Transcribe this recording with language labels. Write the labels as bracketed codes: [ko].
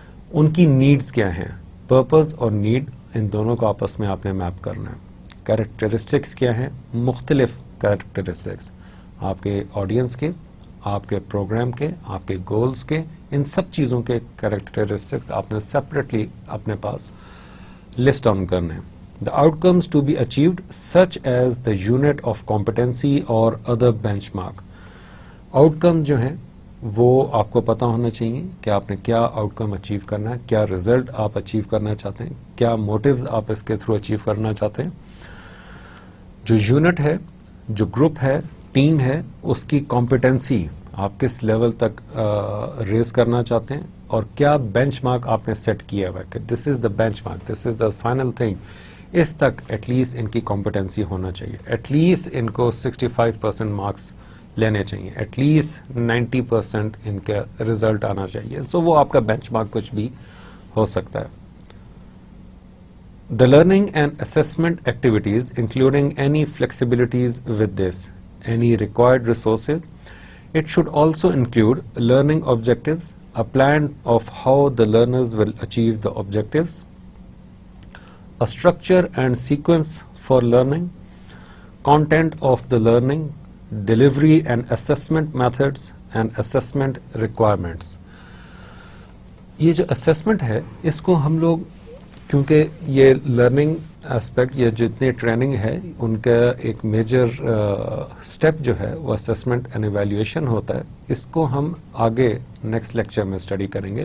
[ur] ان کی نیڈز کیا ہیں, پرپز اور نیڈ, ان دونوں کو آپس میں آپ نے میپ کرنا ہے. کیریکٹرسٹکس کیا ہیں, مختلف کیریکٹرسٹکس آپ کے آڈینس کے, آپ کے پروگرام کے, آپ کے گولز کے, ان سب چیزوں کے کیریکٹرسٹکس آپ نے سیپریٹلی اپنے پاس لسٹ ڈاؤن کرنے ہیں. [en] The outcomes to be achieved such as the unit of competency اور other benchmark. [ur] آؤٹ کم جو ہیں وہ آپ کو پتا ہونا چاہیے کہ آپ نے کیا آؤٹ کم اچیو کرنا ہے, کیا ریزلٹ آپ اچیو کرنا چاہتے ہیں, کیا موٹیوز آپ اس کے تھرو اچیو کرنا چاہتے ہیں. جو یونٹ ہے, جو گروپ ہے, ٹیم ہے, اس کی کمپٹنسی آپ کس لیول تک ریز کرنا چاہتے ہیں, اور کیا بینچ مارک آپ نے سیٹ کیا ہوا ہے کہ [en] this is the benchmark, this is the final thing, [ur] اس تک ایٹ لیسٹ ان کی کمپٹنسی ہونا چاہیے. ایٹ لیسٹ ان کو 65% مارکس لینے چاہیے, ایٹ لیسٹ 90% ان کا ریزلٹ آنا چاہیے. سو وہ آپ کا بینچ مارک کچھ بھی ہو سکتا ہے. [en] The learning and assessment activities including any flexibilities with this, any required resources. It should also include learning objectives, a plan of how the learners will achieve the objectives, a structure and sequence for learning, content of the learning, delivery and assessment methods and assessment requiremements. [ur] یہ جو assessment ہے اس کو ہم لوگ, کیونکہ یہ learning aspect یا جتنے ٹریننگ ہے ان کا ایک میجر اسٹیپ جو ہے وہ اسیسمنٹ اینڈ ایویلیویشن ہوتا ہے, اس کو ہم آگے نیکسٹ لیکچر میں اسٹڈی کریں گے.